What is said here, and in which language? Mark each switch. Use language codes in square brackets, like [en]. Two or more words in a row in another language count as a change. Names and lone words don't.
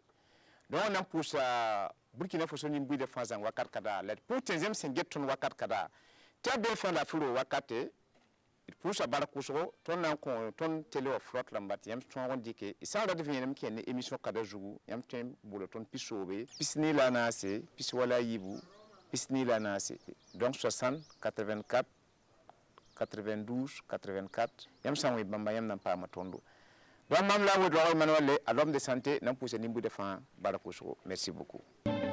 [mos] donc wẽnnaam pʋʋsa Burkina Faso nin-buiidã fãa zãng wakat kada la d pʋʋs tɩ zems sẽn get tõnd wakat kada tɩ a bee fãa laafɩ ro wakate d pʋʋsa bark wʋsgo tõnd na n kõ tõnd tele wa frot rãmba tɩ yãmb tõog n dɩke y sã n rad vẽenem kẽnd ne émission kada zugu yãmb tõe n bola tõnd pis-soobe pis ne la a naase pis wala a yiibu pis ne la a naase donc 60 84 92 84 yãmb sã n wẽ bãmba yãmb na n paama tõndo donc mam la n wed wag Emmanuel a [fr] l'homme de santé [mos] na n pʋʋsa nin-buiidã fãa bark wʋsgo [fr] merci beaucoup